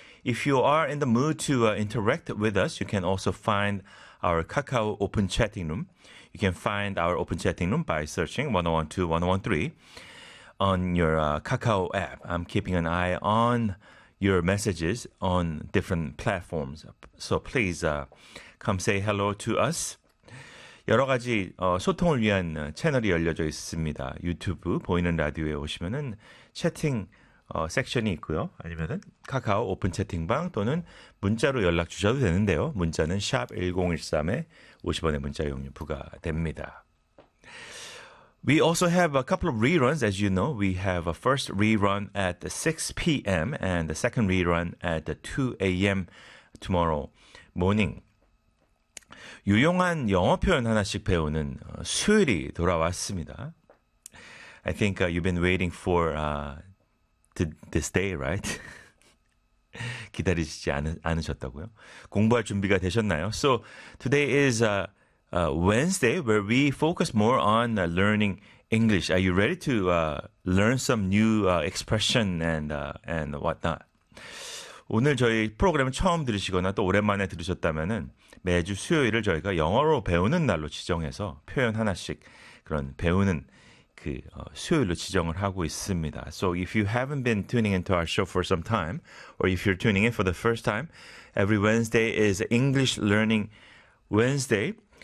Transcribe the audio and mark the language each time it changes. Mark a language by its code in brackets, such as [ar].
[en] If you are in the mood to interact with us, you can also find our Kakao Open Chatting Room. You can find our Open Chatting Room by searching 101.2, 101.3 on your Kakao app. I'm keeping an eye on your messages on different platforms. So please come say hello to us. [ko] 여러 가지 소통을 위한 채널이 열려져 있습니다. 유튜브 보이는 라디오에 오시면은 채팅 섹션이 있고요. 아니면은 카카오 오픈 채팅방 또는 문자로 연락 주셔도 되는데요. 문자는 샵 1013에 50원의 문자 이용료 부과됩니다. [en] We also have a couple of reruns. As you know, we have a first rerun at 6 p.m. and the second rerun at 2 a.m. tomorrow morning. [ko] 유용한 영어 표현 하나씩 배우는 수요일이 돌아왔습니다. [en] I think you've been waiting for this day, right? [ko] 기다리시지 않으셨다고요? 공부할 준비가 되셨나요? [en] So today is Wednesday where we focus more on learning English. Are you ready to learn some new expression and whatnot? [ko] 오늘 저희 프로그램을 처음 들으시거나 또 오랜만에 들으셨다면은 매주 수요일을 저희가 영어로 배우는 날로 지정해서 표현 하나씩 그런 배우는 그 수요일로 지정을 하고 있습니다. [en] So if you haven't been tuning into our show for some time, or if you're tuning in for the first time, every Wednesday is English Learning Wednesday.